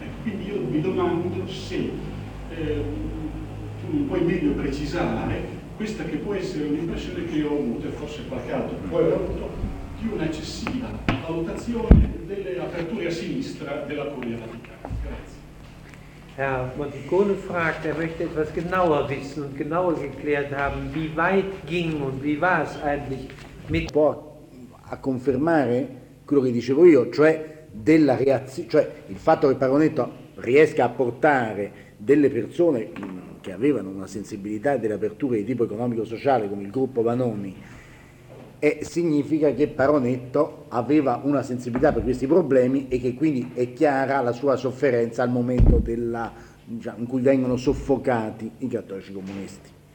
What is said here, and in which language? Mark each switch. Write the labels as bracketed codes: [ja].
[it] Ecco, quindi io mi domando se tu non puoi meglio precisare questa che può essere un'impressione che io ho avuto, e forse qualche altro poi ho avuto, di un'eccessiva valutazione delle aperture a sinistra della Curia Vaticana. Grazie. [de] Herr Monticone fragt, er möchte etwas genauer wissen und genauer geklärt haben, wie weit ging und wie war es eigentlich mit... [it] Può a confermare quello che dicevo io, cioè della reazione, cioè il fatto che Paronetto riesca a portare delle persone che avevano una sensibilità delle aperture di tipo economico-sociale come il gruppo Vanoni, e significa che Paronetto aveva una sensibilità per questi problemi e che quindi è chiara la sua sofferenza al momento della, diciamo, in cui vengono soffocati i cattolici comunisti.